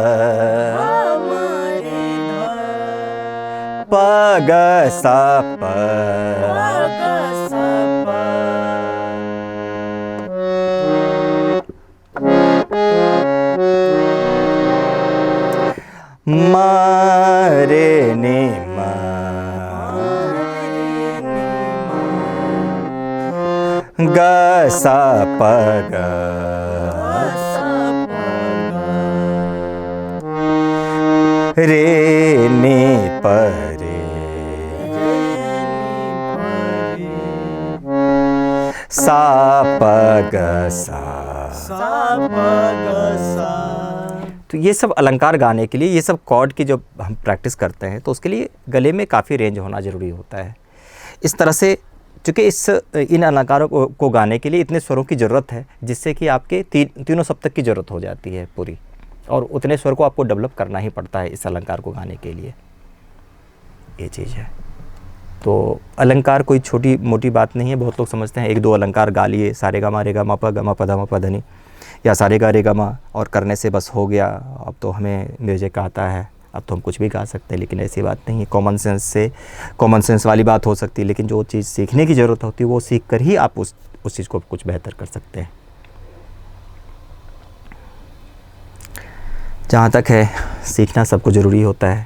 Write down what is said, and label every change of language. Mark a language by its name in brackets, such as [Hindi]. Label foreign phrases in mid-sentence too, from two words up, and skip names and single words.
[Hindi] प ग सा प, म रे नि म, ग सा प ग, रे नि प रे, सा प ग सा। तो ये सब अलंकार गाने के लिए, ये सब कॉर्ड की जब हम प्रैक्टिस करते हैं तो उसके लिए गले में काफ़ी रेंज होना ज़रूरी होता है। इस तरह से चूँकि इन अलंकारों को गाने के लिए इतने स्वरों की ज़रूरत है जिससे कि आपके तीनों सप्तक की ज़रूरत हो जाती है पूरी, और उतने स्वर को आपको डेवलप करना ही पड़ता है इस अलंकार को गाने के लिए। ये चीज़ है। तो अलंकार कोई छोटी मोटी बात नहीं है। बहुत लोग समझते हैं एक दो अलंकार गा लिए, सारे गा मा रे गा मा प ग मा प ध म प ध नि, या सारे गा रे गा मा और करने से बस हो गया, अब तो हमें म्यूजिक आता है, अब तो हम कुछ भी गा सकते हैं। लेकिन ऐसी बात नहीं है। [English] common sense [Hindi] वाली बात हो सकती है, लेकिन जो चीज़ सीखने की ज़रूरत होती है वो सीख कर ही आप उस चीज़ को कुछ बेहतर कर सकते हैं। जहाँ तक है सीखना सबको ज़रूरी होता है।